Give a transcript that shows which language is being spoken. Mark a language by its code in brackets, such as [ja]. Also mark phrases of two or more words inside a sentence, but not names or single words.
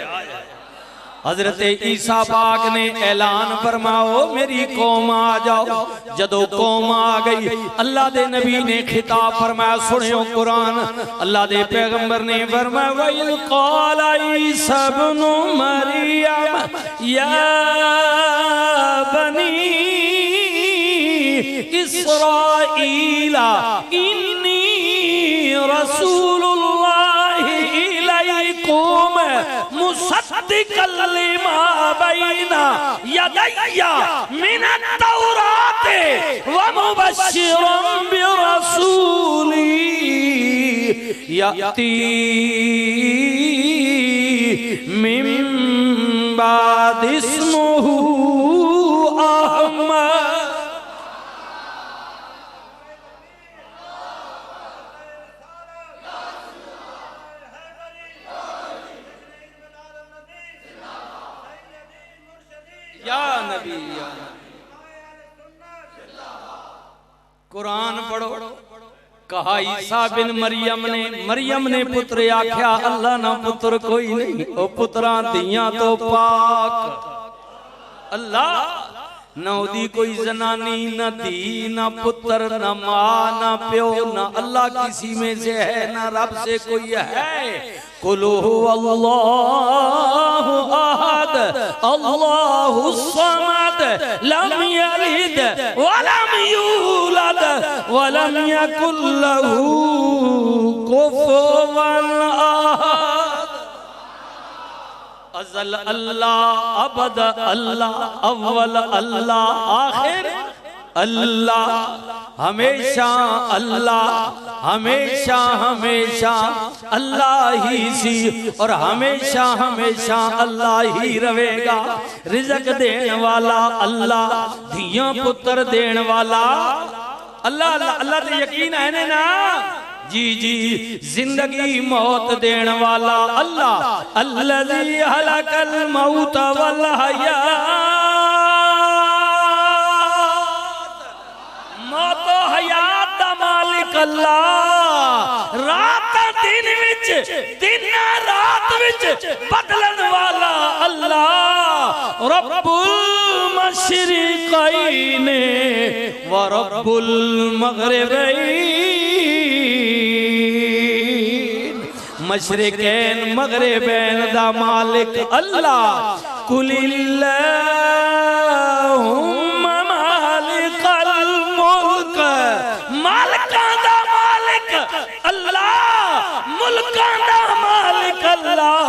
[pa] حضرت عیسیٰ پاک نے اعلان فرماؤ میری قوم آ جاؤ، جدوں قوم آ گئی اللہ دے نبی نے خطاب فرمایا، سنیو قرآن، اللہ دے پیغمبر نے فرمایا [ar] وإذ قال عيسى ابن مريم يا بني إسرائيل إني رسول الله إليكم مصدقا لما بين يدي من التوراة ومبشرا برسول يأتي من بعدي اسمه أحمد. [pa] یا نبی یا قرآن پڑھو، کہا عیسیٰ بن مریم نے پتر آکھیا، اللہ نا پتر کوئی نہیں، او پتراں دیاں تو پاک اللہ، نہ اوہدی کوئی زنانی، نہ دھی، نہ پتر، نہ ماں، نہ پیو، نہ اللہ کسی میں سے ہے، نہ رب سے کوئی ہے. [ar] قل الله أحد الله الصمد لم يلد ولم يولد ولم يكن له كفوا أحد. [pa] ازل اللہ، ابد اللہ، اول اللہ، آخر اللہ, ہمیشہ اللہ، ہمیشہ ہمیشہ اللہ ای سی اور ہمیشہ ہمیشہ اللہ ای رہے گا. رزق دینے والا اللہ, دھیاں پتر دینے والا اللہ. اللہ تے یقین ہے نا جی جی، زندگی موت دینے والا اللہ. [ar] الذي خلق الموت والحياة, [pa] موت حیات دا مالک اللہ. رات دن وچ، دن رات وچ بدلن والا اللہ. [ar] رب المشرقين ورب المغربين, [pa] مشرقین مغربین دا مالک اللہ. [ar] قل اللهم مالك الملك, [pa] مالکاں دا مالک اللہ، ملکاں دا مالک اللہ.